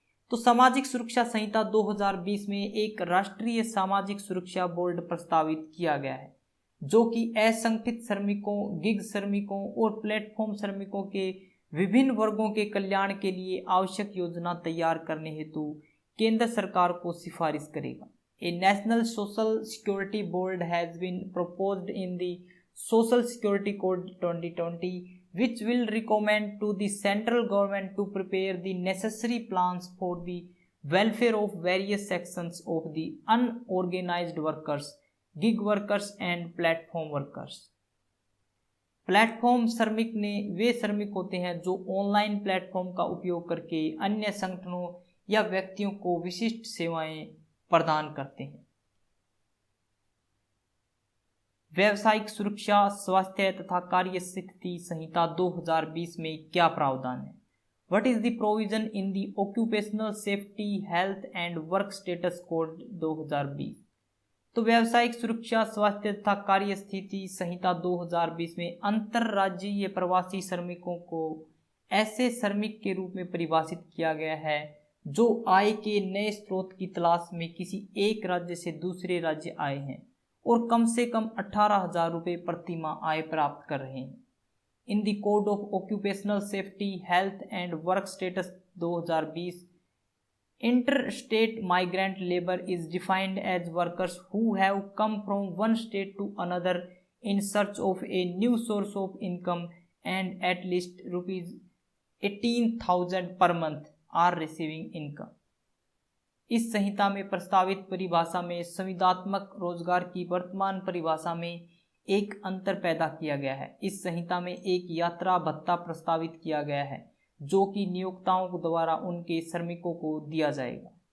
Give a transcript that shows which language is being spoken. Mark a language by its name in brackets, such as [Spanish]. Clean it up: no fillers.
[Hindi] तो सामाजिक सुरक्षा संहिता 2020 में एक राष्ट्रीय सामाजिक सुरक्षा बोर्ड प्रस्तावित किया गया है, जो कि असंगठित श्रमिकों, गिग श्रमिकों और प्लेटफॉर्म श्रमिकों के विभिन्न वर्गों के कल्याण के लिए आवश्यक योजना तैयार करने हेतु केंद्र सरकार को सिफारिश करेगा। [English] A national social security board has been proposed in the social security code 2020 which will recommend to the central government to prepare the necessary plans for the welfare of various sections of the unorganized workers, gig workers and platform workers. [Hindi] Platform श्रमिक ने वे श्रमिक होते हैं जो online platform का उपयोग करके अन्य संगठनों या व्यक्तियों को विशिष्ट सेवाएं प्रदान करते हैं। व्यावसायिक सुरक्षा, स्वास्थ्य तथा कार्य स्थिति संहिता 2020 में क्या प्रावधान है? [English] What is the provision in the occupational safety, health and work status code 2020? [Hindi] तो व्यावसायिक सुरक्षा, स्वास्थ्य तथा कार्य स्थिति संहिता 2020 में अंतरराज्यीय प्रवासी श्रमिकों को ऐसे श्रमिक के रूप में परिभाषित किया गया है जो आय के नए स्रोत की तलाश में किसी एक राज्य से दूसरे राज्य आए हैं और कम से कम 18,000 रुपये प्रति माह आय प्राप्त कर रहे हैं। [English] In the code of occupational safety, health and work status 2020, interstate migrant labor is defined as workers who have come from one state to another in search of a new source of income and at least rupees 18,000 per month are receiving income. [Hindi] इस संहिता में प्रस्तावित परिभाषा में संविदात्मक रोजगार की वर्तमान परिभाषा में एक अंतर पैदा किया गया है। इस संहिता में एक यात्रा भत्ता प्रस्तावित किया गया है जो कि नियोक्ताओं द्वारा उनके श्रमिकों को दिया जाएगा।